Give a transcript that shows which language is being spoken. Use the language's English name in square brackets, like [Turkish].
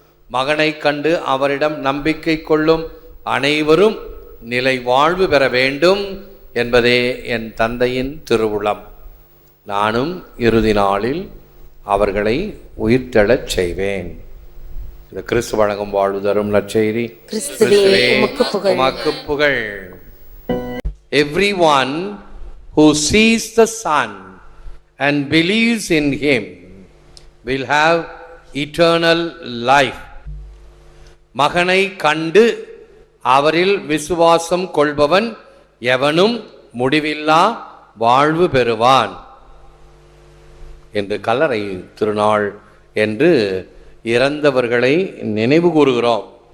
[Tamil] மகனை கண்டு அவரிடம் நம்பிக்கை கொள்ளும் அனைவரும் நிலை வாழ்வு பெற வேண்டும் என்பதே என் தந்தையின் திருவுளம். நானும் இறுதி நாளில் அவர்களை உயிர்த்தெழச் செய்வேன். இந்த கிறிஸ்து வழங்கும் வாழ்வு தரும் நற்செய்தி. கிறிஸ்துவே உமக்கு புகழ். [English] Everyone who sees the Son and believes in him will have eternal life. [Tamil] மகனை கண்டு அவரில் விசுவாசம் கொள்பவன் எவனும் முடிவில்லா வாழ்வு பெறுவான் என்று கல்லறை திருநாள் என்று இறந்தவர்களை நினைவு கூறுகிறோம்.